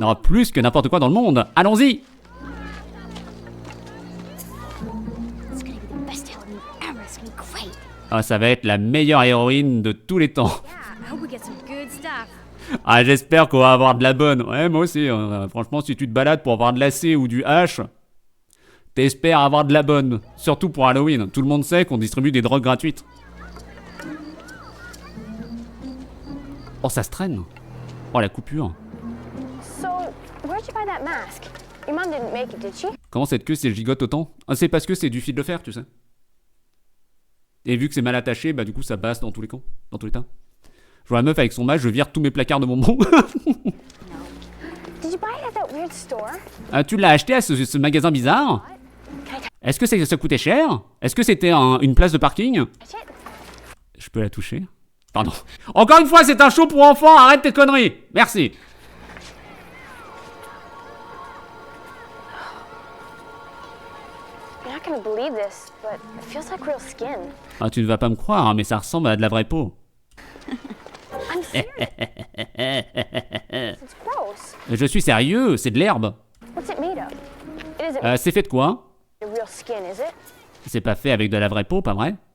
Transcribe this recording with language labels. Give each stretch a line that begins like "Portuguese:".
French: Non, plus que n'importe quoi dans le monde. Allons-y!
English: on. It's gonna be the best Halloween ever. It's gonna be great.
French: Ah, ça va être la meilleure héroïne de tous les temps.
English: Yeah, I hope we get some good stuff.
French: Ah, j'espère qu'on va avoir de la bonne. Ouais, moi aussi. Franchement, si tu te balades pour avoir de la C ou du H, t'espères avoir de la bonne. Surtout pour Halloween. Tout le monde sait qu'on distribue des drogues gratuites. Oh, ça se traîne. Oh, la coupure.
English: So, where'd you buy that mask? Your mom didn't make it, did she?
French: Comment cette queue s'est gigote autant? Ah, c'est parce que c'est du fil de fer, tu sais. Et vu que c'est mal attaché, bah du coup ça passe dans tous les camps, dans tous les tas. Je vois la meuf avec son masque, je vire tous mes placards de bonbons.
English: Did you buy it at that weird store?
French: Ah, tu l'as acheté à ce magasin bizarre? Est-ce que ça coûtait cher? Est-ce que c'était une place de parking? Je peux la toucher? Pardon. Encore une fois, c'est un show pour enfants, arrête tes conneries. Merci.
English: You're not gonna believe this, but it feels like real skin.
French: Ah, tu ne vas pas me croire, hein, mais ça ressemble à de la vraie peau.
English: I'm serious. It's gross.
French: Je suis sérieux, c'est de l'herbe.
English: What's it made of? It isn't
French: C'est fait de quoi?
English: real skin, is it?
French: C'est pas fait avec de la vraie peau, pas vrai?